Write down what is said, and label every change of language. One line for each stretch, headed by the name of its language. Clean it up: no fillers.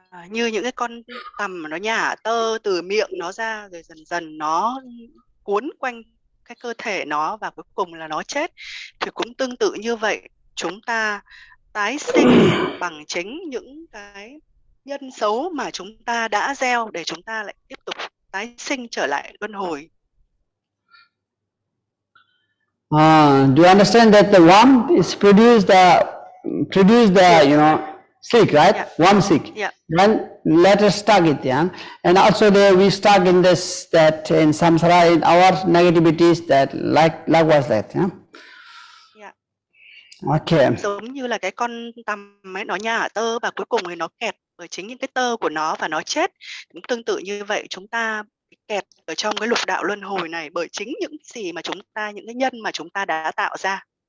Vietnamese: Như những cái con tằm mà nó nhả tơ từ miệng nó ra, rồi dần dần nó cuốn quanh cái cơ thể nó và cuối cùng là nó chết, thì cũng tương tự như vậy, chúng ta tái sinh bằng chính những cái nhân xấu mà chúng ta đã gieo, để chúng ta lại tiếp tục tái sinh trở lại luân hồi.
English: Do you understand that the worm is produce the silk, right? Yeah. Worm silk. Yeah. Then let us stuck it, and also there we stuck in this, that in samsara, in our negativities, that likewise that, Yeah. Okay.
Vietnamese: Giống như là cái con tằm ấy, nó nhả tơ và cuối cùng thì nó kẹt bởi chính những cái tơ của nó và nó chết. Cũng tương tự như vậy, chúng ta kẹt ở trong cái lục đạo luân hồi này bởi chính những gì mà những cái nhân mà chúng ta đã tạo ra.